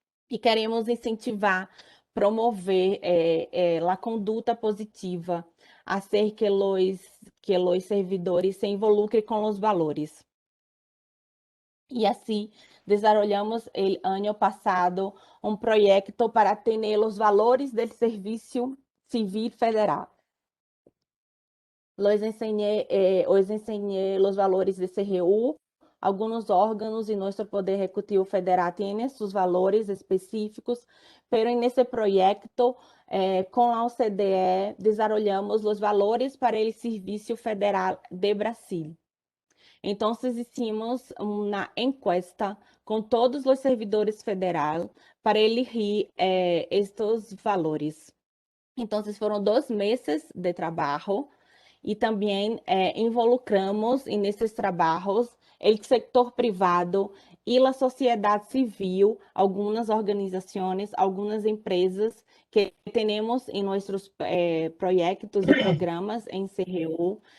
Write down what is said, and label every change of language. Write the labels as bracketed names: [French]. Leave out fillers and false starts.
[Portuguese] E queremos incentivar, promover a conduta positiva, [Spanish] hacer que [Portuguese] os servidores se involucrem com os valores. E assim, desenvolvemos o ano passado um projeto para ter os valores do Serviço Civil Federal. [Spanish] Os enseñé los valores de CRU. Algunos órganos y nuestro Poder Ejecutivo Federal tienen sus valores específicos, pero en ese proyecto, con la OCDE, desarrollamos los valores para el Servicio Federal de Brasil. Entonces, hicimos una encuesta con todos los servidores federales para elegir estos valores. Entonces, [Portuguese] foram 2 meses de trabalho e também involucramos nesses trabalhos o setor privado e a sociedade civil, algumas organizações, algumas empresas que temos em nossos projetos e programas em CRU.